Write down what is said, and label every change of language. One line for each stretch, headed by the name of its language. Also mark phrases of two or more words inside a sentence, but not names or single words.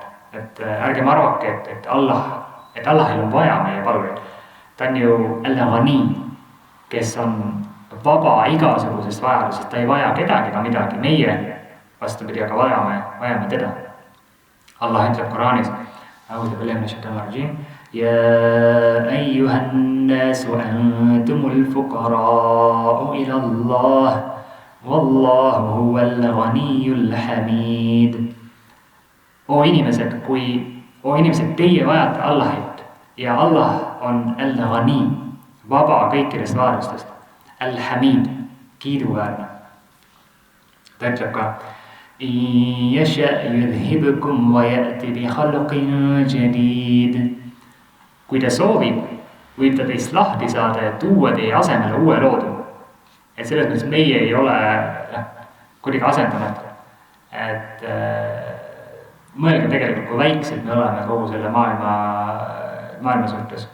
Estonian: Et ärgem arvake, et Allahil on vaja meie palveid. Ta on ju al-Ghani, kes on vaba igasugusest vajadusest, ta ei vaja kedagi ega midagi. Meie vastupidi aga vajame teda. Allah ütleb Quraanis,
Arabic: يا أيها الناس أنتم الفقراء إلى الله والله هو الغني الحميد.
Estonian: O inimesed, teie vajate Allahit ja Allah on al-Ghani, vaba kõikidest vaadustest, al-Hamid, kiiduväärne. Ta ütleb ka
Arabic: إن يشأ يذهبكم ويأتي بخلق جديد.
Estonian: Kui ta soovib, võib ta teist lahti saada ja tuua teie asemele uue loodu. Et selles mõttes meie ei ole kuidagi asendamatu. Et mõelge tegelikult, kui väiksed me oleme kogu selle maailma suhtes.